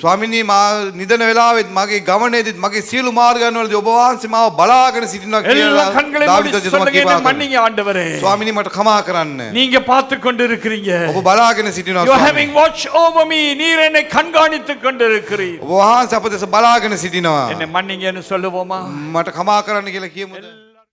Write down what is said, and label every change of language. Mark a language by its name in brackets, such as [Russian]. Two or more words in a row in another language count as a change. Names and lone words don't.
[Sinhala] ස්වාමිනී මා නිදන වෙලාවෙත් මගේ ගමනේදීත් මගේ සියලු මාර්ගයන් වලදී ඔබ වහන්සේ මාව බලාගෙන සිටිනවා [Tamil] எல்லா [Sinhala] කියලා [Tamil] கண்களை மூடி [Sinhala] දාවිද [Tamil] சொல்லுங்க, என்னை [Sinhala] කියනවා. [Tamil] மன்னிங்க ஆண்டவரே. [Sinhala] ස්වාමිනී මට කමා කරන්න. [Tamil] நீங்க பார்த்து கொண்டு இருக்கிறீங்க. [Sinhala] ඔබ බලාගෙන සිටිනවා [English] You are [Sinhala] ස්වාමිනී. [English] having watch over me. [Tamil] நீர் என்னை கண்காணித்துக் கொண்டு இருக்கிறீர். [Sinhala] ඔබ වහන්සේ අප දෙස බලාගෙන සිටිනවා. [Tamil] என்னை மன்னிங்கன்னு சொல்லுவோமா? [Sinhala] මට කමා කරන්න කියලා කියමුද?